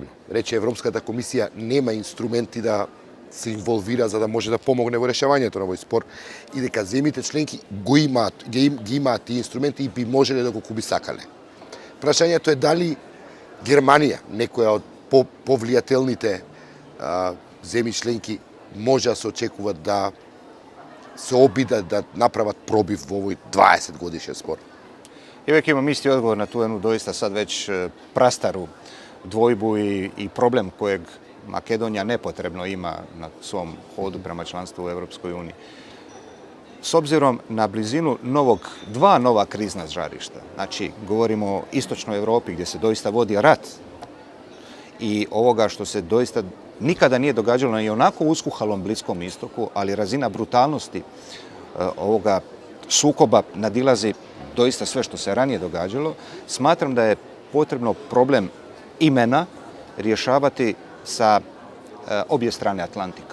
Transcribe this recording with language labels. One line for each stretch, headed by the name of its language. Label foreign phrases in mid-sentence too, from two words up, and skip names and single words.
Macedonian: Рече Европската комисија нема инструменти да се инволвира за да може да помогне во решавањето на овој спор и дека земјите членки ги имаат тие инструменти и би можеле да го куби сакале. Прашањето е дали Германија, некоја од повлијателните земји членки, може да се очекува да се обидат да направат пробив во овој 20 годишен спор.
Croatian: I uvijek imam isti odgovor na tu jednu doista sad već prastaru dvojbu i problem kojeg Makedonija nepotrebno ima na svom hodu prema članstvu u Europskoj uniji. S obzirom na blizinu dva nova krizna žarišta, znači govorimo o istočnoj Europi gdje se doista vodi rat i ovoga što se doista nikada nije događalo na i onako uskuhalom Bliskom istoku, ali razina brutalnosti ovoga sukoba nadilazi doista sve što se ranije događalo, smatram da je potrebno problem imena rješavati sa obje strane Atlantika.